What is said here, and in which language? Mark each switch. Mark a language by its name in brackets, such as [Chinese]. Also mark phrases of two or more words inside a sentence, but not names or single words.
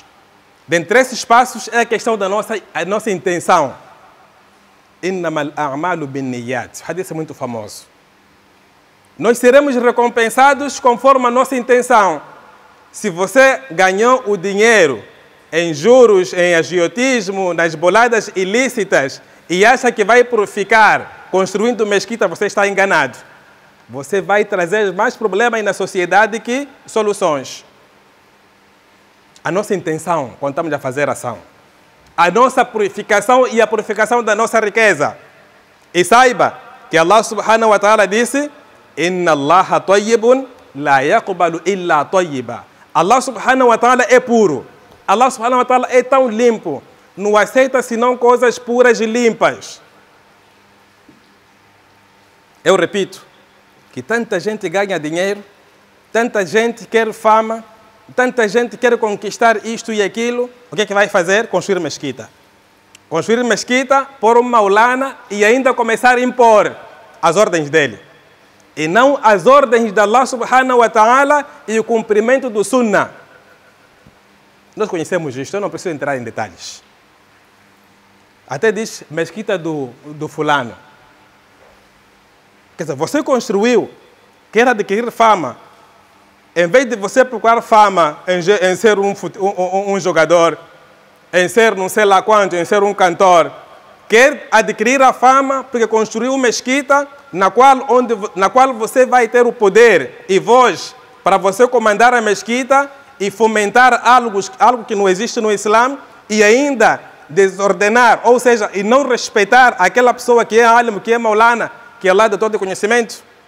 [Portuguese] Dentre esses passos é a questão da nossa intenção. [Arabic] إنما الأعمال بالنيات. [Portuguese] O hadith é muito famoso. Nós seremos recompensados conforme a nossa intenção. Se você ganhou o dinheiro em juros, em agiotismo, nas boladas ilícitas e acha que vai ficar construindo mesquita, você está enganado. Você vai trazer mais problemas na sociedade que soluções. A nossa intenção, quando estamos a fazer ação, a nossa purificação e a purificação da nossa riqueza. E saiba que [Arabic] الله سبحانه وتعالى [Portuguese] disse: [Arabic] إن الله طيب لا يقبل إلا طيبا. الله سبحانه وتعالى [Portuguese] é puro. [Arabic] الله سبحانه وتعالى [Portuguese] é tão limpo. Não aceita senão coisas puras e limpas. Eu repito, que tanta gente ganha dinheiro, tanta gente quer fama, tanta gente quer conquistar isto e aquilo. O que é que vai fazer? Construir mesquita. Construir mesquita, pôr uma maulana e ainda começar a impor as ordens dele. E não as ordens de [Arabic] الله سبحانه وتعالى [Portuguese] e o cumprimento do sunnah. Nós conhecemos isto, eu não preciso entrar em detalhes. Até diz mesquita do fulano. Quer dizer, você construiu, quer adquirir fama. Em vez de você procurar fama em ser um jogador, em ser não sei lá quanto, em ser um cantor, quer adquirir a fama porque construiu uma mesquita na qual você vai ter o poder e voz para você comandar a mesquita e fomentar algo que não existe no Islã e ainda desordenar, ou seja, e não respeitar aquela pessoa que é alim, que é maulana, que é lá de todo conhecimento.